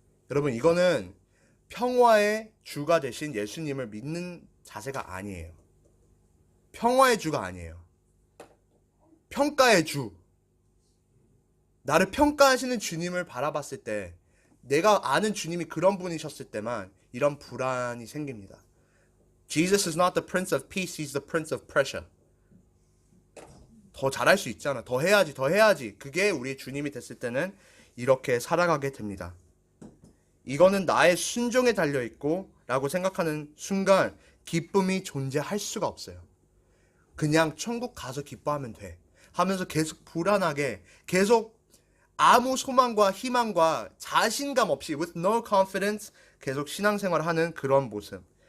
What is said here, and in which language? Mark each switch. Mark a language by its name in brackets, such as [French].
[Korean] 여러분 이거는 평화의 주가 되신 예수님을 믿는 자세가 아니에요. 평화의 주가 아니에요. 평가의 주. 나를 평가하시는 주님을 바라봤을 때 내가 아는 주님이 그런 분이셨을 때만 이런 불안이 생깁니다. [English] Jesus is not the Prince of Peace, He's the Prince of Pressure. [Korean] 더 잘할 수 있잖아. 더 해야지. 그게 우리 주님이 됐을 때는 이렇게 살아가게 됩니다. 이거는 나의 순종에 달려있고 라고 생각하는 순간 기쁨이 존재할 수가 없어요. 그냥 천국 가서 기뻐하면 돼 하면서 계속 불안하게 계속 아무 소망과 희망과 자신감 없이 [English] with no confidence [Korean] 계속 신앙생활하는 그런 모습.